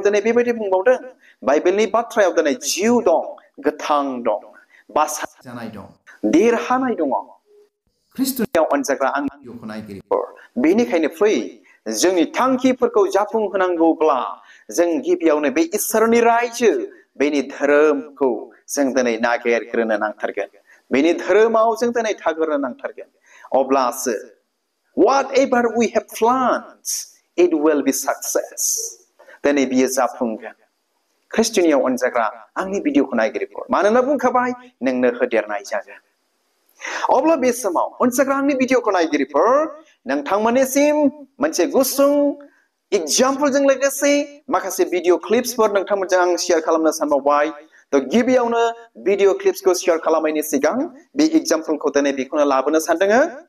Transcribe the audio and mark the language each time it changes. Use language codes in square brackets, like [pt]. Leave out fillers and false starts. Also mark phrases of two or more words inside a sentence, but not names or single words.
[brx] दिनै बेबायदि बुंबावदों बाइबेलनि बाथ्रायाव दिनै जिउ दं गोथां दं बासा जानाय दं देरहानाय दङ ख्रिस्ट'नियाव अनजाग्रा आंनि भिडिअखौ नायगिरिफोर बेनिखायनो फै जोंनि थांखिफोरखौ जाफुंहोनांगौब्ला जों गिबियावनो बे इसोरनि रायजो बेनि धोरोमखौ जों दिनै नागिरग्रोनो नांथारगोन बेनि धोरोमाव जों दिनै थाग्रोनो नांथारगोन अब्लासो [en] whatever we have planned it will be success [brx] दिनै बियो जाफुंगोन ख्रिस्ट'नियाव अनजाग्रा आंनि भिडिअखौ नायगिरिफोर मानोना बुंखाबाय नोंनो होदेरनाय जागोन अब्ला बे समाव अनजाग्रा आंनि भिडिअखौ नायगिरिफोर नोंथांमोननिसिम मोनसे गुसुं एग्जाम्पलजों लोगोसे माखासे [en] video clips [brx] नोंथांमोनजों आं शेयार खालामनो सानबावबाय थ' गिबियावनो [en] video clips share [brx] खालामनायनि सिगां बे एग्जाम्पलखौ दिनै बेखौनो लाबोनो सानदों